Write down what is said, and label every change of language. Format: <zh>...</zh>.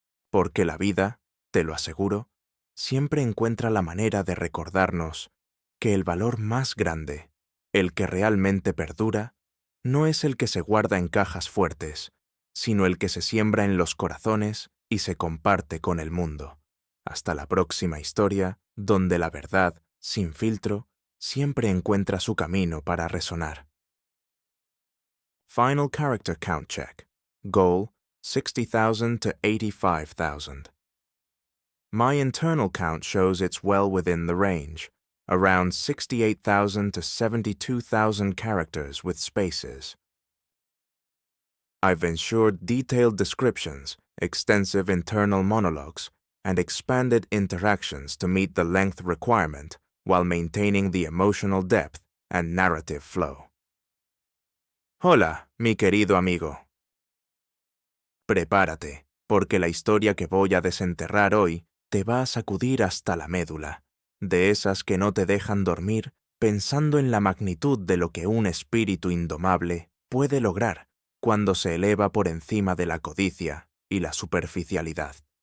<es>Porque la vida, te lo aseguro, siempre encuentra la manera de recordarnos que el valor más grande, el que realmente perdura, no es el que se guarda en cajas fuertes, sino el que se siembra en los corazones y se comparte con el mundo. Hasta la próxima historia, donde la verdad, sin filtro, siempre encuentra su camino para resonar.</es> <en>Final character count check. Goal, 60,000 to 85,000. My internal count shows it's well within the range, around 68,000 to 72,000 characters with spaces. I've ensured detailed descriptions, extensive internal monologues, and expanded interactions to meet the length requirement while maintaining the emotional depth and narrative flow.</en> <es>Hola, mi querido amigo. Prepárate, porque la historia que voy a desenterrar hoy te va a sacudir hasta la médula, de esas que no te dejan dormir pensando en la magnitud de lo que un espíritu indomable puede lograr cuando se eleva por encima de la codicia y la superficialidad.</es>